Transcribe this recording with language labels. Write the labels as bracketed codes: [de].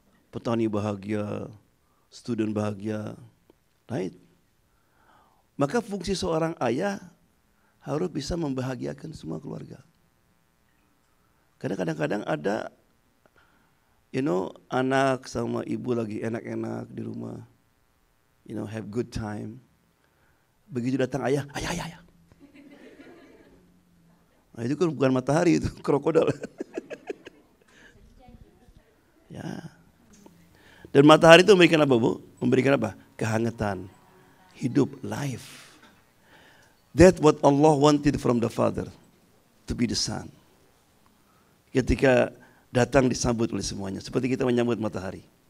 [id] Petani bahagia, student bahagia, right? Maka fungsi seorang ayah harus bisa membahagiakan semua keluarga. Karena kadang-kadang ada, anak sama ibu lagi enak-enak di rumah, [en] have good time. [id] Begitu datang ayah. Nah itu kan bukan matahari, itu krokodil. Ya. Dan matahari itu memberikan apa, Bu? Memberikan apa? Kehangatan, hidup, life. [en] That's what Allah wanted from the Father, to be the Son. [id] Ketika datang disambut oleh semuanya, seperti kita menyambut matahari.